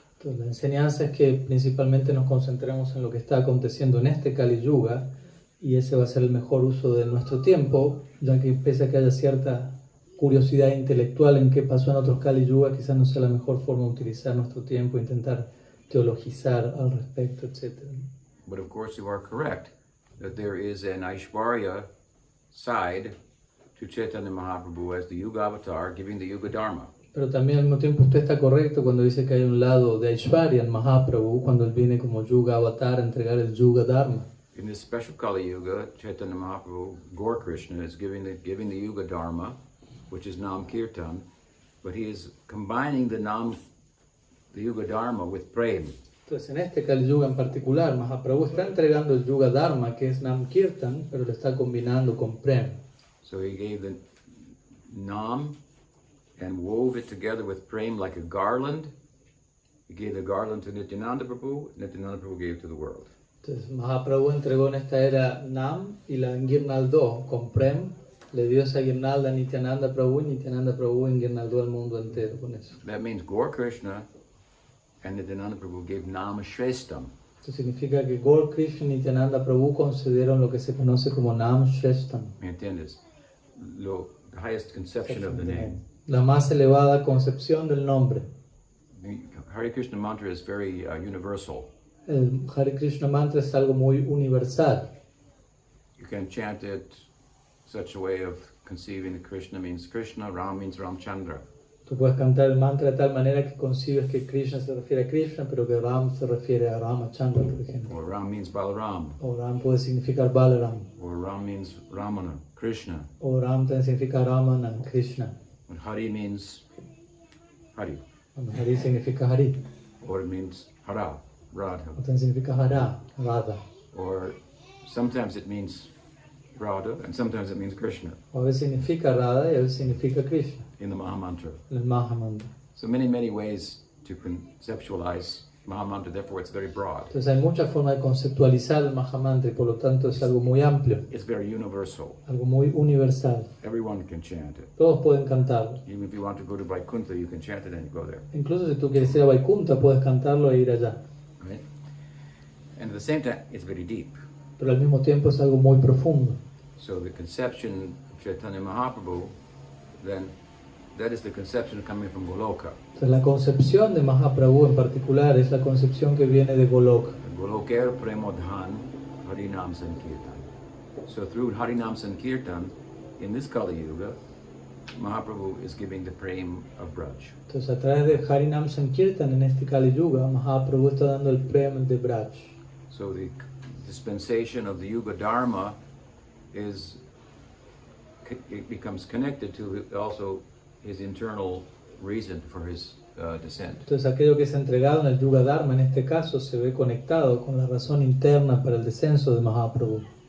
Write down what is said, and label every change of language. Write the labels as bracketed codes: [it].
[es] Entonces, la enseñanza es que principalmente nos concentremos en lo que está aconteciendo en este Kali Yuga, y ese va a ser el mejor uso de nuestro tiempo, ya que pese a que haya cierta curiosidad intelectual en qué pasó en otros Kali Yuga, quizás no sea la mejor forma de utilizar nuestro tiempo, intentar teologizar al respecto, etc. [en] But of course you are correct that there is an Aishwarya side to Chaitanya Mahaprabhu as the Yuga Avatar giving the Yuga Dharma. [es] Pero también al mismo tiempo usted está correcto cuando dice que hay un lado de Aishwarya en Mahaprabhu, cuando él viene como Yuga Avatar a entregar el Yuga Dharma. [en] In this special Kali Yuga, Chaitanya Mahaprabhu, Gaur Krishna, is giving the Yuga Dharma, which is Nam Kirtan, but he is combining the Yuga Dharma with Prem. [es] Entonces, en este Kali Yuga en particular, Mahaprabhu está entregando el Yuga Dharma, que es Nam Kirtan, pero lo está combinando con Prem. [en] So he gave the Nam and wove it together with Prem like a garland. He gave the garland to Nityananda Prabhu. Nityananda Prabhu gave it to the world. [es] Entonces, Mahaprabhu entregó en esta era Nam y la enguirnaldó con Prem, le dio esa guirnalda a Nityananda Prabhu y Nityananda Prabhu enguirnaldó al mundo entero con eso. [en] That means Gaur Krishna and Nityananda Prabhu gave Nam Shreshtam. [es] Esto significa que Gaur Krishna y Nityananda Prabhu concedieron lo que se conoce como Nam Shreshtam, ¿Me entiendes? [en] The highest conception of the name. [es] la más elevada concepción del nombre. [en] The Hare Krishna mantra is very universal. [es] El Hare Krishna mantra es algo muy universal. [en] You can chant it such a way of conceiving that Krishna means Krishna, Ram means Ramchandra. [es] Tú puedes cantar el mantra de tal manera que concibes que Krishna se refiere a Krishna, pero que Ram se refiere a Ramachandra, por ejemplo. [en] Or Ram means Balaram. [es] O Ram puede significar Balaram. [en] Or Ram means Ramana, Krishna. [es] O Ram también significa Ramana, Krishna. [en] And Hari means Hari. [es] Hari significa Hari. [en] Or it means Hara, Radha. [es] O también significa Hara, Radha. [en] Or sometimes it means Radha and sometimes it means Krishna [es] O a veces significa Radha y a veces significa Krishna, [en] in the Mahamantra. [es] el Mahamantra. [en] So many ways to conceptualize Mahamantra, therefore it's very broad. [es] Entonces hay muchas formas de conceptualizar el Mahamantra y por lo tanto es algo muy amplio, [en] It's very universal. [es] algo muy universal. [en] Everyone can chant it. [es] Todos pueden cantarlo. [en] Even if you want to go to Vaikuntha, you can chant it and you go there. [es] Incluso si tú quieres ir a Vaikunta, puedes cantarlo e ir allá. [en] Right? And at the same time, it's very deep. [es] Pero al mismo tiempo es algo muy profundo. [en] So the conception of Chaitanya Mahaprabhu, then that is the conception coming from Goloka. [es] Entonces la concepción de Mahaprabhu en particular es la concepción que viene de Goloka. [bn] Goloker Premodhan Harinam Sankirtan. [en] So through Harinam Sankirtan, in this Kali Yuga, Mahaprabhu is giving the prem of Braj. [es] Entonces a través de Harinam Sankirtan en este Kali Yuga, Mahaprabhu está dando el prem de Braj. [en] So the dispensation of the Yuga Dharma it becomes connected to also his internal reason for his descent. [es] Entonces aquello que es entregado en el Yuga Dharma en este caso se ve conectado con la razón interna para el descenso de Mahaprabhu.